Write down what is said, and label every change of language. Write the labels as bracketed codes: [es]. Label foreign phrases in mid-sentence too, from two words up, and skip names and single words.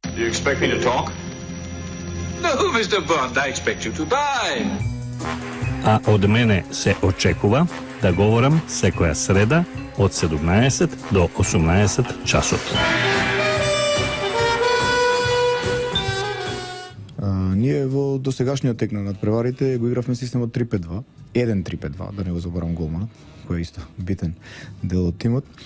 [en] You expect me to talk? No, Mr. Bond, I expect you to buy. [mk] А од мене се очекува да говорам секоја среда од 17 до 18 часот. Ние во досегашниот тек на надпреварите го игравме системот 3-5-2, 1-3-5-2, да не го заборам голманот, кој е исто битен дел од тимот.